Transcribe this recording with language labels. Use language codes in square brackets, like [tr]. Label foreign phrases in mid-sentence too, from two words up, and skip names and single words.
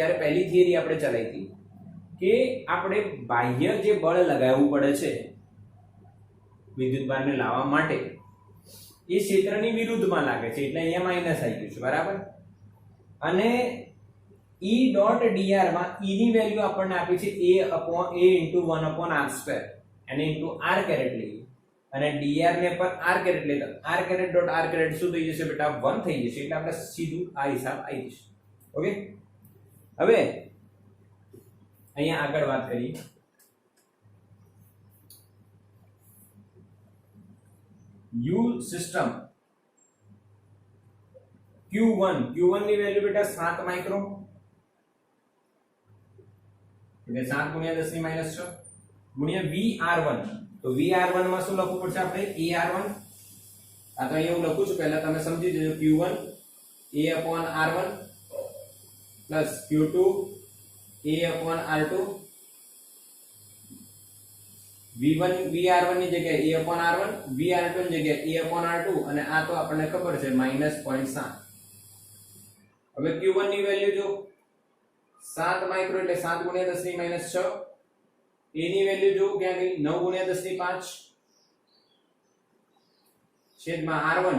[gu] જ્યારે પહેલી થિયરી આપણે ચલાવી હતી કે આપણે બાહ્ય જે બળ લગાવવું પડે છે વિદ્યુતભારને લાવવા માટે, એ ક્ષેત્રની વિરુદ્ધમાં લાગે છે, એટલે અહીંયા માઈનસ આવી ગયું છે. બરાબર. અને [en] E dot dr [gu] માં E ની વેલ્યુ આપણને આપી છે [en] a into 1 upon r square, [gu] અને [en] into r caret [gu] લઈએ, અને dr ને પર [en] r caret [gu] લેતા [en] r caret dot r caret [gu] શું થઈ જશે બેટા? 1 થઈ જશે. એટલે આપણે સીધું આ હિસાબ આવી જશે. ઓકે. હવે અહીંયા આગળ વાત કરીએ. U સિસ્ટમ Q1 ની વેલ્યુ બેટા 7 માઇક્રો, એટલે 7 × 10⁻6 ગુણ્યા Vr1. તો Vr1 માં શું લખવું પડશે આપણે? AR1. આ તો અહીંયા હું લખું છું, પહેલા તમે સમજી જજો. [en] Q1 A upon R1 plus Q2 A upon R2. [gu] Vr1 ની જગ્યાએ [en] A upon R1, [gu] Vr2 ની જગ્યાએ [en] A upon R2, [gu] અને આ તો આપણને ખબર છે -0.7. હવે Q1 ની વેલ્યુ જો 7 માઇક્રો એટલે 7 × 10⁻6. A ની વેલ્યુ જો ક્યાં ગઈ? 9 × 10⁵ છેદમાં R1.